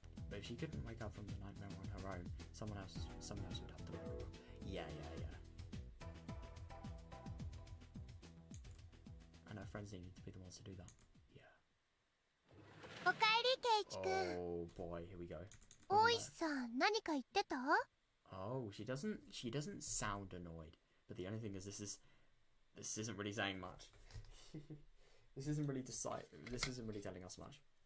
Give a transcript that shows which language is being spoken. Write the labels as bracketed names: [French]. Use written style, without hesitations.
[English] But if she couldn't wake up from the nightmare on her own, someone else would have to wake her up. Yeah. And her friends needed to be the ones to do that. Yeah. [Japanese] おかえり、ケイチくん。 [English] Oh boy, here we go. [Japanese] 大石さん、何か言ってた？ [English] Oh, she doesn't sound annoyed. But the only thing is, this is This isn't really saying much. This isn't really This isn't really telling us much.